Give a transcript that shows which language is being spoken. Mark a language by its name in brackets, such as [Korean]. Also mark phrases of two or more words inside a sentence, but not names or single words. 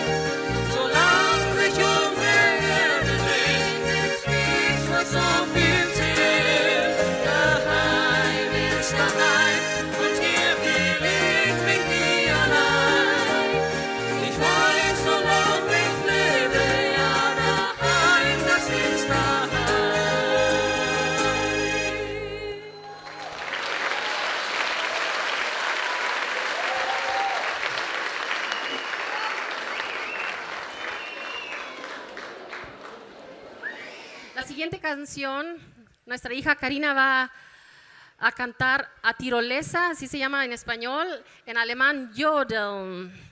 [German] Solange sich unsere Erde dreht, ist nichts, was so viel zählt. Daheim ist daheim und hier fühl ich mich nie allein. Ich weiß, solange ich lebe, ja daheim, das ist daheim. [Spanish] La siguiente canción, nuestra hija Karina va a cantar a tirolesa, así se llama en español, en alemán Jodeln.